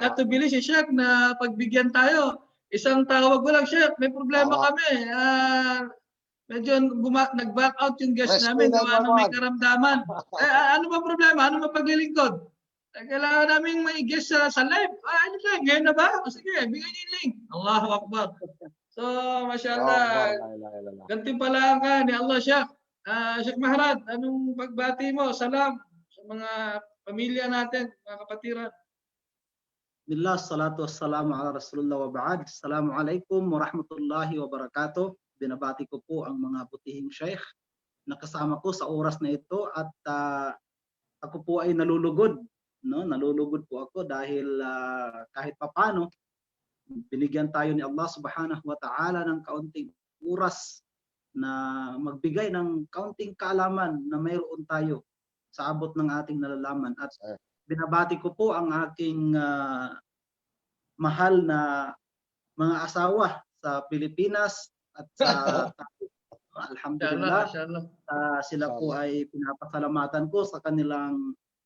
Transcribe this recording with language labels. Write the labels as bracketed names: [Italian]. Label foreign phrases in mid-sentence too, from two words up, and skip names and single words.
[Filipino] nag-atubili si Sheikh na pagbigyan tayo. Isang tawag ko lang, Sheikh, may problema Tama. kami. Medyo nag-back out yung guest namin. Respeto, Gawa ng may Marwan. karamdaman. Ano ba problema? Ano ba paglilingkod? Kailangan namin may guest sa live. Ano siya? Ngayon na ba? Sige, bigyan niyo yung link. [Arabic] الله أكبر. So, mashallah. [Filipino] Gantimpalaan ka ni Allah, Sheikh. Sheikh Mahrad, anong pagbati mo? Salam sa mga pamilya natin, mga kapatiran. [Arabic] بسم الله الصلاة والسلام على رسول الله وبعد. السلام عليكم ورحمة الله وبركاته. [Filipino] Binabati ko po ang mga butihing Sheikh na kasama ko sa oras na ito at ako po ay nalulugod. No? Nalulugod po ako dahil kahit papano binigyan tayo ni Allah [Arabic] سبحانه وتعالى [Filipino] ng kaunting oras na magbigay ng kaunting kaalaman na mayroon tayo sa abot ng ating nalalaman. At binabati ko po ang aking mahal na mga asawa sa Pilipinas at sa alhamdulillah, sila po ay pinapasalamatan ko sa kanilang